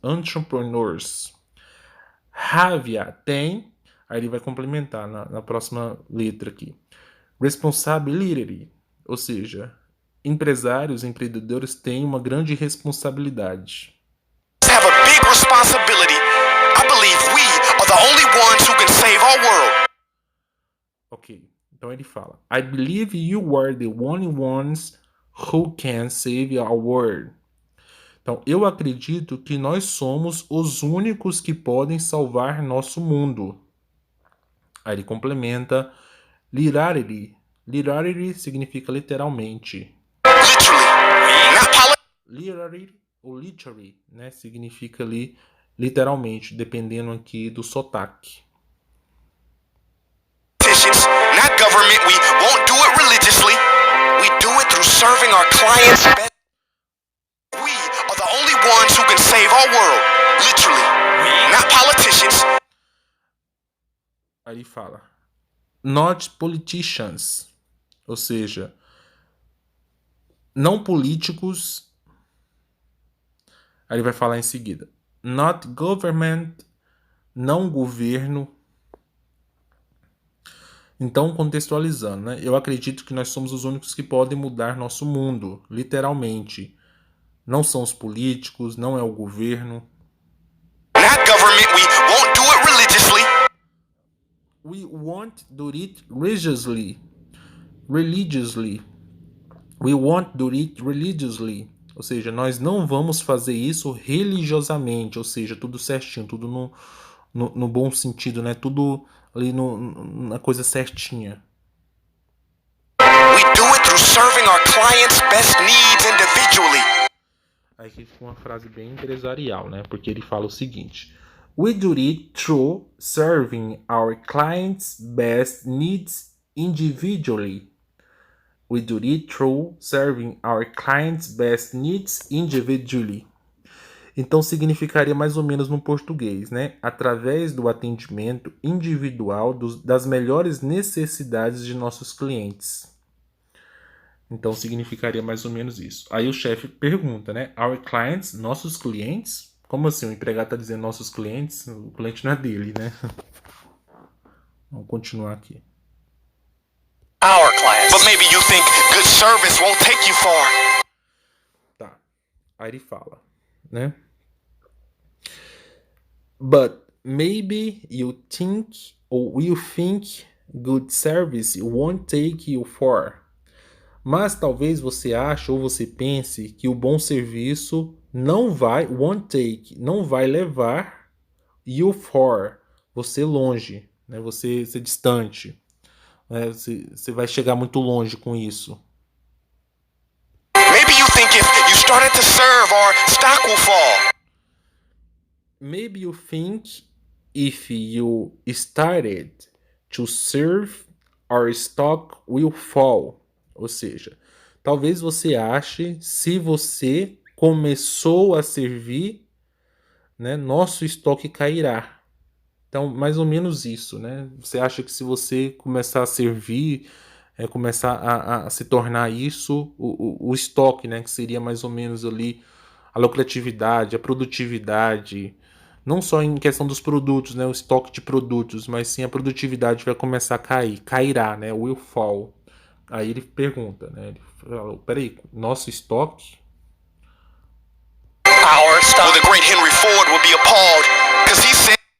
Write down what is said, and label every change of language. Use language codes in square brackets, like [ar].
[pt] Entrepreneurs. Havia, tem. Aí ele vai complementar na próxima letra aqui. Responsibility, ou seja, empresários, empreendedores têm uma grande responsabilidade. [en] have a big responsibility. I believe we are the only ones who can save our world. [pt] Ok, então ele fala: [en] I believe you are the only ones who can save our world. [pt] Então, eu acredito que nós somos os únicos que podem salvar nosso mundo. Aí ele complementa: literally. Literally significa literalmente. [en] Literally, not [pt] Literally ou literally, né? Significa ali literalmente, dependendo aqui do sotaque. [en] politicians, not government. We won't do it religiously. We do it through serving our clients better. We are the only ones who can save our world. Literally, not politicians. [pt] Aí ele fala: [en] not politicians, [pt] ou seja, não políticos. Aí ele vai falar em seguida: [en] not government, [pt] não governo. Então, contextualizando, né? Eu acredito que nós somos os únicos que podem mudar nosso mundo, literalmente. Não são os políticos, não é o governo. [en] Not government. We won't do it religiously. We won't do it religiously. Religiously. We won't do it religiously. [pt] Ou seja, nós não vamos fazer isso religiosamente. Ou seja, tudo certinho, tudo no bom sentido, né? Tudo ali na coisa certinha. [en] We do it through serving our clients' best needs individually. [pt] Aí aqui fica uma frase bem empresarial, né? Porque ele fala o seguinte: [en] we do it through serving our clients' best needs individually. We do it through serving our clients' best needs individually. [pt] Então significaria mais ou menos no português, né? Através do atendimento individual das melhores necessidades de nossos clientes. Então significaria mais ou menos isso. Aí o chefe pergunta, né? [en] Our clients, [pt] nossos clientes? Como assim? O empregado está dizendo nossos clientes? O cliente não é dele, né? Vamos continuar aqui. [en] Our clients. But maybe you think good service won't take you far. [pt] Tá. Aí ele fala, né? [en] But maybe you think or you think good service won't take you far. [pt] Mas talvez você ache ou você pense que o bom serviço [en] won't take, [pt] não vai levar [en] you far, [pt] você longe, né? Você distante, né? Você vai chegar muito longe com isso. [en] Maybe you think if you started to serve, our stock will fall. Maybe you think if you started to serve, our stock will fall. [pt] Ou seja, talvez você ache, se você começou a servir, né, nosso estoque cairá. Então, mais ou menos isso, né? Você acha que se você começar a servir, começar a se tornar isso, o estoque, né? Que seria mais ou menos ali a lucratividade, a produtividade, não só em questão dos produtos, né? O estoque de produtos, mas sim a produtividade vai começar a cair, cairá, né? [en] Will fall. [pt] Aí ele pergunta, né? Ele fala, peraí, nosso estoque? [en] Our stock. Well, the great Henry Ford will be appalled, because he said,